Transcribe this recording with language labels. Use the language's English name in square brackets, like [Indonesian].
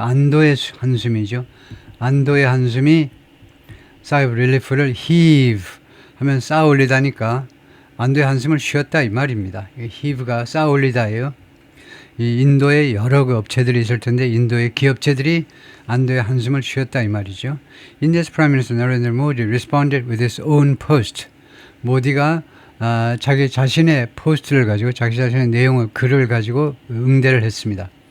[Korean] 안도의 한숨이죠. 안도의 한숨이 [English] sigh of relief [Korean] 를 heave 하면 쌓아 올리다니까 안도의 한숨을 쉬었다 이 말입니다. heave가 쌓아 올리다예요. 이 인도에 여러 업체들이 있을 텐데 인도의 기업체들이 안도의 한숨을 쉬었다 이 말이죠. [English] India's Prime Minister Narendra Modi responded with his own post. [Korean] 모디가 자기 자신의 포스트를 가지고 자기 자신의 글을 가지고 응대를 했습니다.